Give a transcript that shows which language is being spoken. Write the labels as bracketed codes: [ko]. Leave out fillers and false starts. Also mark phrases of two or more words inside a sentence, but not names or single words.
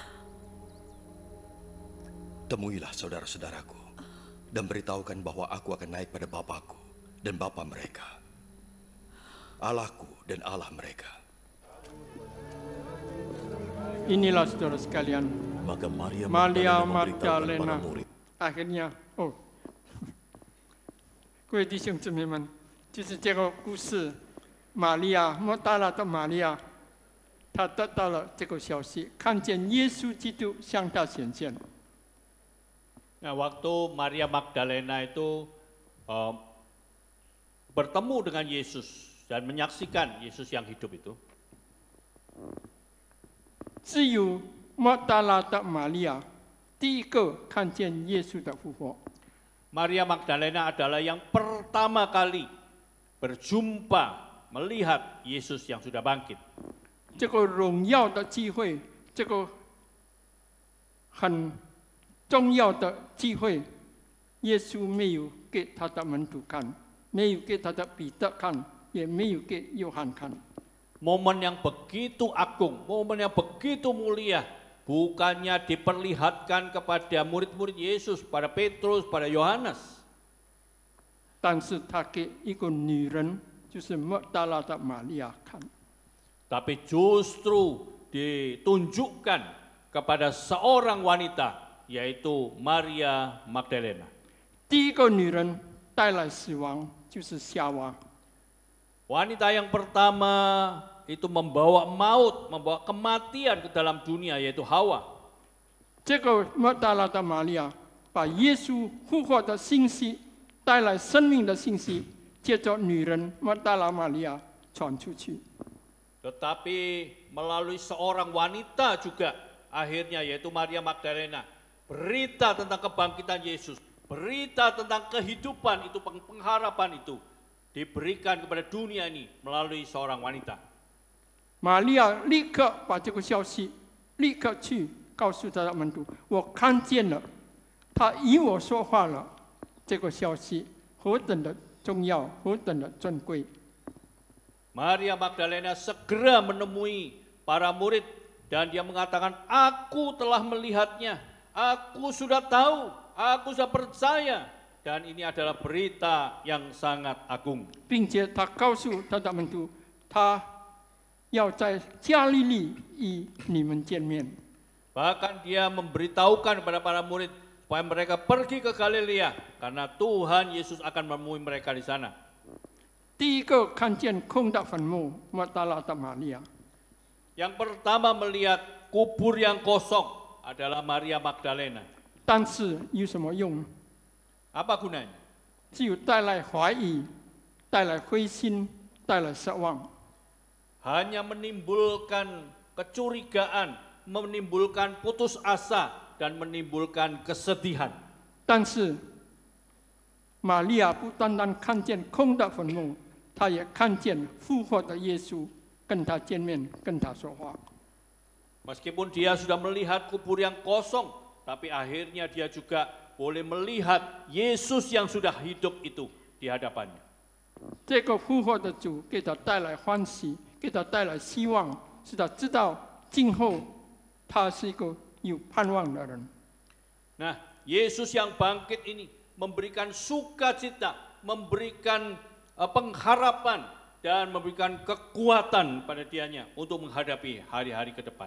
[id] Temuilah saudara-saudaraku dan beritahukan bahwa aku akan naik pada Bapakku dan Bapa mereka, Allahku dan Allah mereka. Inilah saudara sekalian, Maka Maria Maria memberitahukan para Magdalena murid. akhirnya， [zh] 各位弟兄姊妹们，就是这个故事玛利亚，莫大拉的玛利亚，她得到了这个消息，看见耶稣基督向她显现。 [id] Nah, waktu Maria Magdalena itu bertemu dengan Yesus dan menyaksikan Yesus yang hidup itu, [zh] 只有莫大拉的玛利亚第一个看见耶稣的复活。 [id] Maria Magdalena adalah yang pertama kali berjumpa, melihat Yesus yang sudah bangkit. [zh] 这个荣耀的机会，这个很重要的机会，耶稣没有给他的门徒看，没有给他的彼得看，也没有给约翰看。 [id] Momen yang begitu agung, momen yang begitu mulia, bukannya diperlihatkan kepada murid-murid Yesus, pada Petrus, pada Yohanes. [zh] 但是他给一个女人，就是莫大拉的玛利亚看。 [id] Tapi justru ditunjukkan kepada seorang wanita, yaitu Maria Magdalena. [zh] 第一个女人带来死亡，就是夏娃。 [id] Wanita yang pertama itu membawa maut, membawa kematian ke dalam dunia, yaitu Hawa. [zh] 这个莫大拉的玛利亚把耶稣复活的信息带来生命的信息，借着女人莫大拉玛利亚传出去。 [id] Tetapi melalui seorang wanita juga akhirnya, yaitu Maria Magdalena, berita tentang kebangkitan Yesus, berita tentang kehidupan itu, pengharapan itu diberikan kepada dunia ini melalui seorang wanita. [zh] 玛利亚立刻把这个消息立刻去告诉他的门徒，我看见了，他与我说话了。这个消息何等的重要，何等的珍贵！ [id] Maria Magdalena segera menemui para murid dan dia mengatakan, aku telah melihatnya, aku sudah tahu, aku sudah percaya, dan ini adalah berita yang sangat agung. [zh] 并且他告诉他的门徒，他要在加利利与你们见面。 [id] Bahkan dia memberitahukan kepada para murid supaya mereka pergi ke Galilea karena Tuhan Yesus akan menemui mereka di sana. [zh] 第一个看见空的坟墓，莫大拉的玛利亚。 [id] Yang pertama melihat kubur yang kosong adalah Maria Magdalena. [zh] 但是有什么用？ [id] Apa gunanya? [zh] 只有带来怀疑，带来灰心，带来失望。 [id] Hanya menimbulkan kecurigaan, menimbulkan putus asa, dan menimbulkan kesedihan. [zh] 但是玛利亚不单单看见空的坟墓，她也看见复活的耶稣，跟他见面，跟他说话。 [id] Meskipun dia sudah melihat kubur yang kosong, tapi akhirnya dia juga boleh melihat Yesus yang sudah hidup itu di hadapannya. [zh] 这个复活的主给他带来欢喜，给他带来希望，使他知道今后他是一个有盼望的人。 [id] Nah, Yesus yang bangkit ini memberikan sukacita, memberikan pengharapan, dan memberikan kekuatan pada dianya untuk menghadapi hari-hari ke depan.